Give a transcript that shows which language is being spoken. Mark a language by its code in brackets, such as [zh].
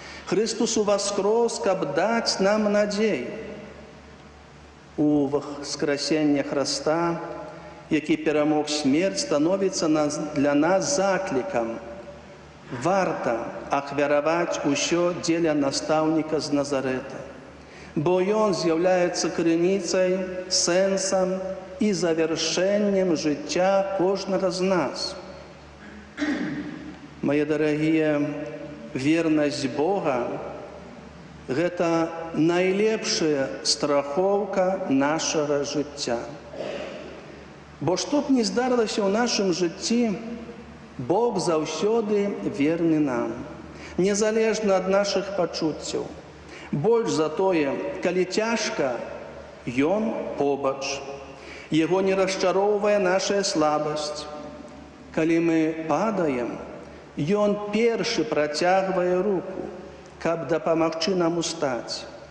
[be] Христос уваскрос, каб даць нам надзею. У воскресенне Христа, які перамог смерць, становіцца для нас заклікам. Варта ахвяраваць усё дзеля настаўніка з Назарэта, бо ён з'яўляецца крыніцай, сэнсам і завяршэннем жыцця кожнага з нас. [ru] Мои дорогие, верность Бога – это найлепшая страховка нашего життя. [be] Бо што б не здарылася ў нашым жыцці, Бог заўсёды верны нам, незалежна ад нашых пачуццяў. Больш за тое, калі цяжка, Ён побач. Яго не расчароўвае нашая слабасць. Калі мы падаем, Ён першы працягвае руку, каб дапамагчы нам устаць.